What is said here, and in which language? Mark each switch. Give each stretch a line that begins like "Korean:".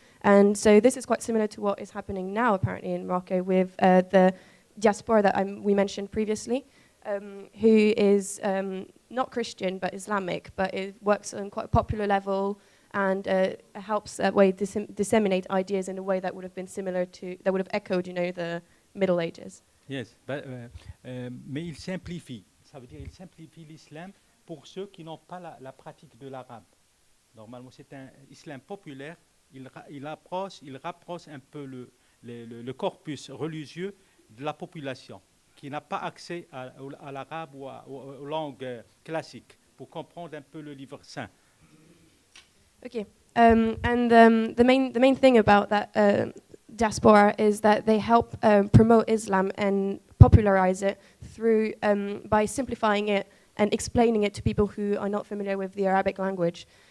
English: And so this is quite similar to what is happening now, apparently, in Morocco with the diaspora that we mentioned previously, who is not Christian but Islamic, but it works on quite a popular level and helps that way disseminate ideas in a way that would have been similar to, that would have echoed, you know, the Middle Ages. Yes, but,
French: mais il simplifie. Ça veut dire il simplifie l'islam pour ceux qui n'ont pas la pratique de l'arabe. Normalement, c'est un islam populaire. Il rapproche un peu le corpus religieux de la population qui n'a pas accès à l'arabe ou aux langues classiques pour comprendre un peu le livre saint.
English: Okay, the main thing about that diaspora is that they help promote Islam and popularize it through by simplifying it and explaining it to people who are not familiar with the Arabic language.